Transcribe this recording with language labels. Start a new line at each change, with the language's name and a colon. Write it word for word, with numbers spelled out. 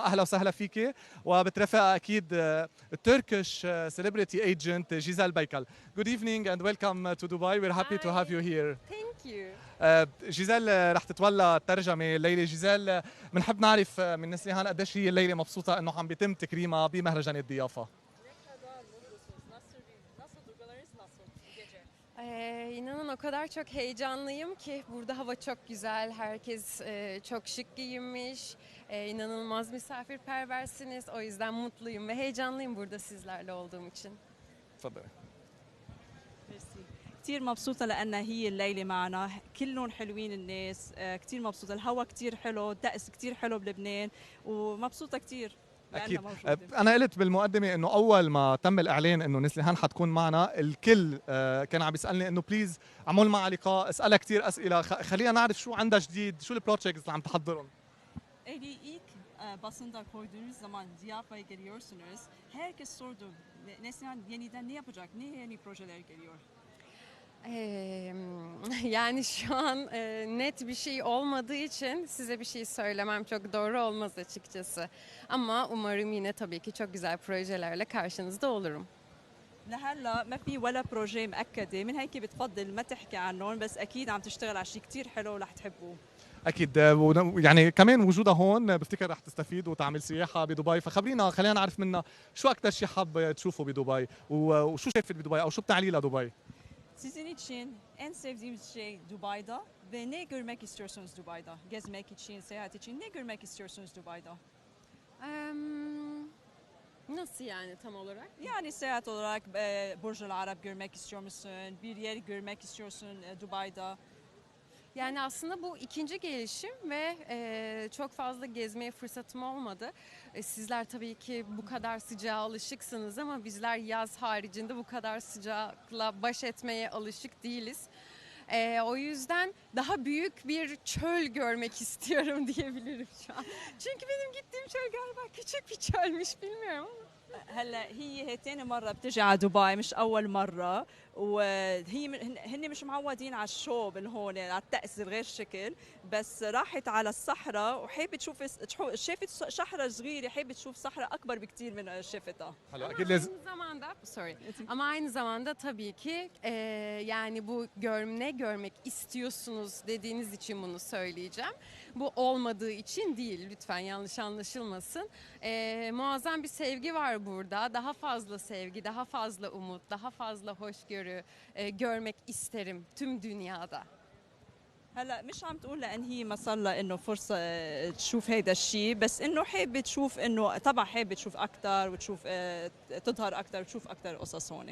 Arabic: أهلا وسهلا فيك، وبترافق أكيد التركيش
English: celebrity agent
Arabic: Giselle Baykal.
English: Good evening and welcome to Dubai. We're happy Hi. to have you here. Thank you.
Arabic: جيزيل رح تتولى الترجمة الليلة. جيزيل بنحب نعرف من نسليهان قديش هي الليلة مبسوطة إنه عم بيتم تكريمها بمهرجان الضيافة.
Turkish: Ne kadar mutlusunuz? Nasıl bir, nasıl duygularınız nasıl bu gece? Ee, inanın o kadar çok heyecanlıyım ki burada hava çok güzel, herkes e, çok şık giyinmiş, e, inanılmaz misafirperversiniz. O yüzden mutluyum ve heyecanlıyım burada sizlerle olduğum için.
Arabic: تفضلي. ميرسي. كتير مبسوطة لأنها هي الليلة معنا، كلهم حلوين الناس، آه، كتير مبسوطة، الهوا كتير حلو، الدقس كتير حلو بلبنان، ومبسوطة كتير لأنها أكيد موجودة. أنا قلت بالمقدمة إنه أول ما تم الإعلان إنه نسليهان حتكون معنا الكل آه، كان عم يسألني إنه بليز عمول معها لقاء، اسألها كتير أسئلة، خ- خلينا نعرف شو عندها جديد، شو البروجيكتس اللي عم تحضرهم.
Turkish: Eli ilk e, basında koyduğunuz zaman Diyarba'ya geliyorsunuz. Herkes sordu. "Ne- Neslihan yeniden ne yapacak? Ne yeni projeler geliyor? Ee, yani şu an e, net bir şey olmadığı için size bir şey söylemem çok doğru olmaz açıkçası. Ama umarım yine tabii ki çok güzel projelerle karşınızda olurum.
Arabic: لهلا ما في ولا بروجي مأكدة، من هيك بتفضل ما تحكي عنهم، بس أكيد عم تشتغل على شيء كتير حلو ورح تحبوه. أكيد آه، ون- يعني كمان وجودها هون بفتكر رح تستفيد وتعمل سياحة بدبي، فخبرينا خلينا نعرف منها شو أكتر شي حاب تشوفه بدبي و- وشو شايفة بدبي أو شو بتعلي لدبي.
Turkish: Sizin için en sevdiğimiz şey Dubai'da ve ne görmek istiyorsunuz Dubai'da? Gezmek için, seyahat için ne görmek istiyorsunuz Dubai'da? Eee, Nasıl yani tam olarak? Yani seyahat olarak e, Burj Al Arab görmek istiyor musun? Bir yer görmek istiyorsun e, Dubai'da. Yani aslında bu ikinci gelişim ve eee, çok fazla gezmeye fırsatım olmadı. E, sizler tabii ki bu kadar sıcağa alışıksınız ama bizler yaz haricinde bu kadar sıcakla baş etmeye alışık değiliz. E, o yüzden daha büyük bir çöl görmek istiyorum diyebilirim şu an. Çünkü benim gittiğim çöl galiba küçük bir çölmüş, bilmiyorum ama.
Arabic: هلا هي هي تاني مرة بتجي على دبي، مش أول مرة، وهي من- هن هن مش معودين على الشوب اللي هون، على التأثير غير شكل، بس راحت على الصحراء وحابة تشوف س- تحو- شافت ص- صحراء صغيرة، حابة تشوف صحراء أكبر بكتير من شافتها. حلو
Turkish: Ama
Arabic: أكيد لازم
Turkish: aynı zamanda, sorry. Ama aynı zamanda tabii ki eee, yani bu gör, ne görmek istiyorsunuz dediğiniz için bunu söyleyeceğim. Bu olmadığı için değil, lütfen yanlış anlaşılmasın. Eee, muazzam bir sevgi var burada. Daha fazla sevgi, daha fazla umut, daha fazla hoşgörü eee, görmek isterim tüm dünyada.
Arabic: هلا مش عم تقول لان هي ما صار لها انه فرصه آه، تشوف هيدا الشيء، بس انه حابه تشوف، انه طبعا حابه تشوف اكثر وتشوف آه، تظهر اكثر وتشوف اكثر قصص هون.